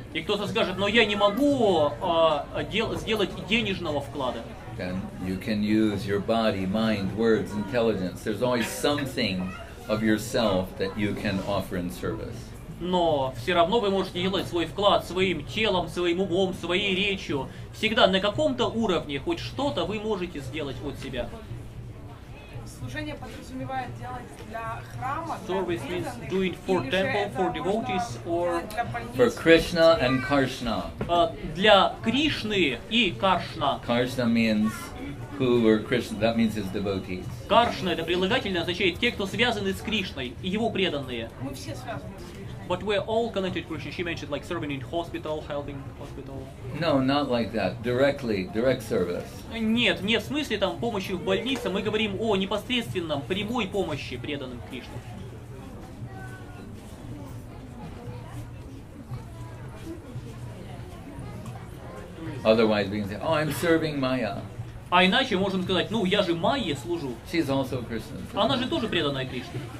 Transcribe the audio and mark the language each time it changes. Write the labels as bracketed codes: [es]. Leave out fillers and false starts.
[ru] И кто-то скажет, но я не могу сделать денежного вклада. [en] Then you can use your body, mind, words, intelligence. There's always something of yourself that you can offer in service. [ru] Но все равно вы можете делать свой вклад своим телом, своим умом, своей речью. Всегда на каком-то уровне хоть что-то вы можете сделать от себя. Служение подразумевает делать для храма, [en] Service means doing for temple, for devotees, or for Krishna and Karshna. [ru] Для Кришны и Каршна. [en] Karshna means who were Krishna. That means his devotees. [ru] Каршна это прилагательное означает те, кто связаны с Кришной и его преданные. Мы все связаны с Кришной. [en] But we're all connected to Krishna. She mentioned like serving in hospital, helping hospital. No, not like that. Directly, direct service. [ru] Нет, не в смысле там помощи в больнице. Мы говорим о непосредственном, прямой помощи преданным Кришне. [en] Otherwise, we can say, "Oh, I'm serving Maya." [ru] А иначе можем сказать, ну я же Майе служу. [en] She's also Krishna. [ru] Она же тоже преданная Кришне.